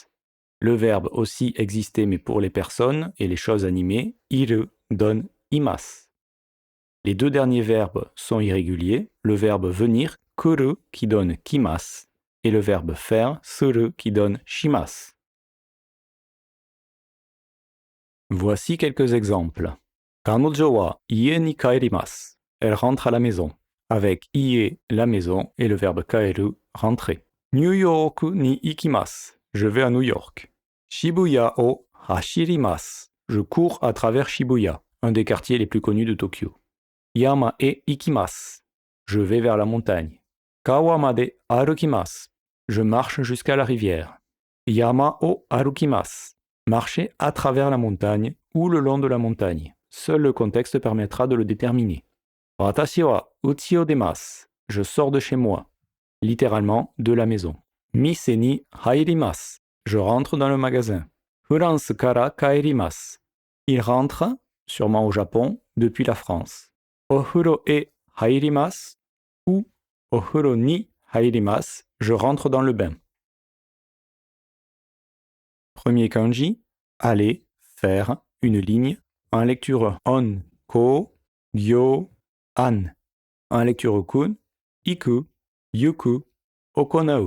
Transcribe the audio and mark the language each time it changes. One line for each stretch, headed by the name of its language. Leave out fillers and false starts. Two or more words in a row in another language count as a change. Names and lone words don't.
French: Le verbe aussi exister mais pour les personnes et les choses animées, iru, donne imasu. Les deux derniers verbes sont irréguliers, le verbe venir, kuru, qui donne kimasu, et le verbe faire, suru, qui donne shimasu. Voici quelques exemples.
Japanese: 彼女は家に帰ります.
French: Elle rentre à la maison, avec ie, la maison, et le verbe kaeru, rentrer.
Japanese: ニューヨークに行きます.
French: Je vais à New York.
Japanese: 渋谷を走ります.
French: Je cours à travers Shibuya, un des quartiers les plus connus de Tokyo.
Japanese: 山へ行きます.
French: Je vais vers la montagne.
Japanese: 川まで歩きます.
French: Je marche jusqu'à la rivière.
Japanese: 山を歩きます.
French: Marcher à travers la montagne ou le long de la montagne. Seul le contexte permettra de le déterminer.
Japanese: 私はうちを出ます.
French: Je sors de chez moi. Littéralement, de la maison.
Japanese: 店に入ります.
French: Je rentre dans le magasin.
Japanese: フランスから帰ります.
French: Il rentre, sûrement au Japon, depuis la France.
Japanese: お風呂へ入ります ou お風呂に入ります.
French: Je rentre dans le bain. Premier kanji, aller, faire, une ligne. En lecture on, ko, gyo, an. En lecture kun, iku, yuku, okonau.